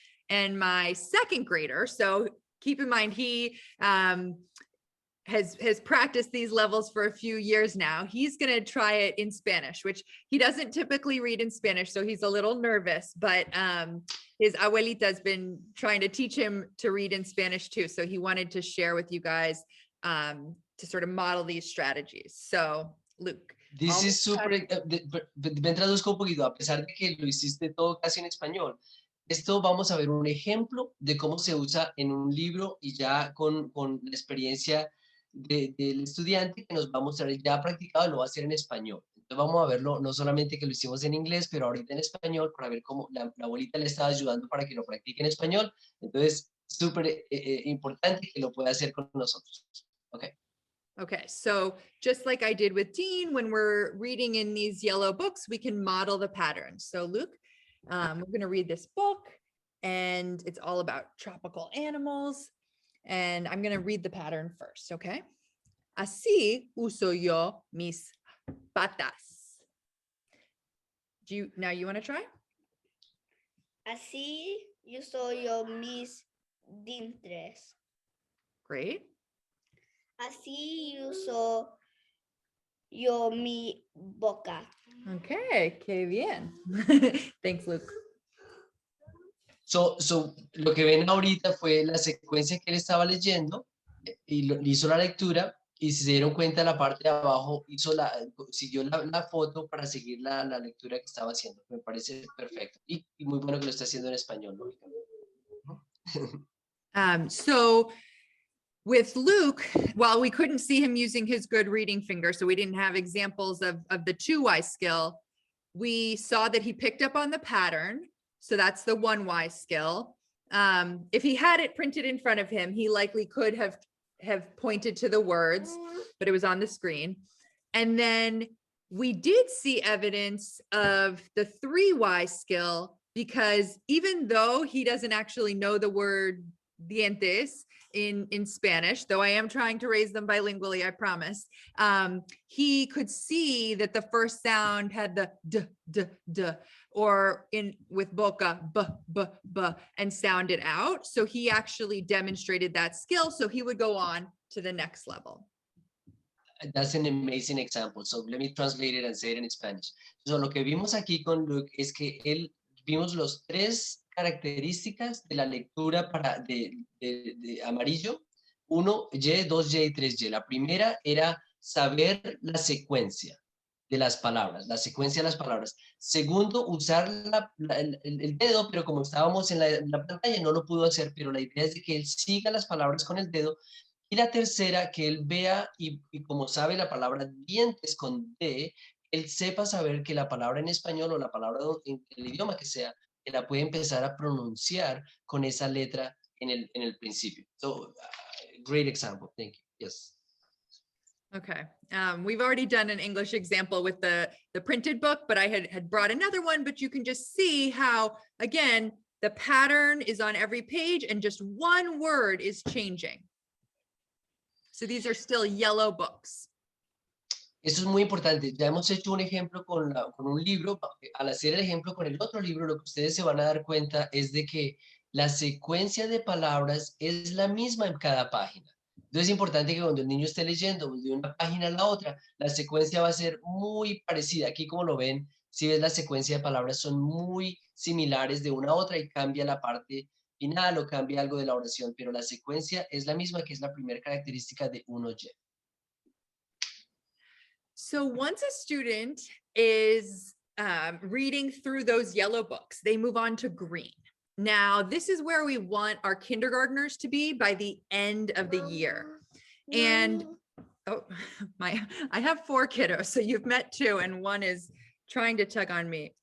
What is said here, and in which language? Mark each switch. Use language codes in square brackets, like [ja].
[en] And my second grader, so keep in mind he has practiced these levels for a few years now. He's going to try it in Spanish, which he doesn't typically read in Spanish, so he's a little nervous, but his abuelita has been trying to teach him to read in Spanish too. So he wanted to share with you guys to sort of model these strategies. So Luke. This is super, [es] me traduzco un poquito, a pesar de que lo hiciste todo casi en español. Esto vamos a ver un ejemplo de cómo se usa en un libro y ya con la experiencia del estudiante que nos va a mostrar ya practicado, lo va a hacer en español. Entonces vamos a verlo, no solamente que lo hicimos en inglés, pero ahorita en español, para ver cómo la abuelita le estaba ayudando para que lo practique en español. Entonces, súper importante que lo pueda hacer con nosotros. [en] Okay. Okay, so just like I did with Dean, when we're reading in these yellow books, we can model the pattern. So Luke, we're going to read this book and it's all about tropical animals. And I'm going to read the pattern first, okay? [es] Así uso yo mis patas. [en] Now you want to try? [es] Así uso yo mis dientes. [en] Great. [es] Así uso yo mi boca. Okay, qué bien. [en] Thanks, [es] Luke. So, lo que ven ahorita fue la secuencia que él estaba leyendo y hizo la lectura y si se dieron cuenta la parte de abajo siguió la foto para seguir la lectura que estaba haciendo. Me parece perfecto y muy bueno que lo esté haciendo en español, lógicamente. [en] So with Luke, while we couldn't see him using his good reading finger, so we didn't have examples of the 2Y skill, we saw that he picked up on the pattern. So that's the 1Y skill. If he had it printed in front of him, he likely could have pointed to the words, but it was on the screen. And then we did see evidence of the 3Y skill, because even though he doesn't actually know the word dientes in Spanish, though I am trying to raise them bilingually, I promise, he could see that the first sound had the d, or with boca, b, and sound it out. So he actually demonstrated that skill. So he would go on to the next level. That's an amazing example. So let me translate it and say it in Spanish. [es] So lo que vimos aquí con Luke es que vimos los 3 características de la lectura de amarillo, 1, Y, 2Y y 3Y. La primera era saber la secuencia de las palabras, la secuencia de las palabras. Segundo, usar el dedo, pero como estábamos en la pantalla no lo pudo hacer, pero la idea es de que él siga las palabras con el dedo. Y la tercera, que él vea y como sabe la palabra dientes con D, él sepa saber que la palabra en español o la palabra en el idioma que sea, que la puede empezar a pronunciar con esa letra en el principio. [en] So, great example. Thank you. Yes. Okay. We've already done an English example with the printed book, but I had brought another one, but you can just see how, again, the pattern is on every page and just one word is changing. So these are still yellow books. [es] Eso es muy importante. Ya hemos hecho un ejemplo con un libro. Al hacer el ejemplo con el otro libro, lo que ustedes se van a dar cuenta es de que la secuencia de palabras es la misma en cada página. Entonces es importante que cuando el niño esté leyendo de una página a la otra, la secuencia va a ser muy parecida. Aquí, como lo ven, si ves la secuencia de palabras son muy similares de una a otra y cambia la parte final o cambia algo de la oración, pero la secuencia es la misma, que es la primera característica de 1Y. [en] So once a student is reading through those yellow books, they move on to green. Now, this is where we want our kindergartners to be by the end of the year. And oh, I have 4 kiddos, so you've met 2 and one is trying to tug on me.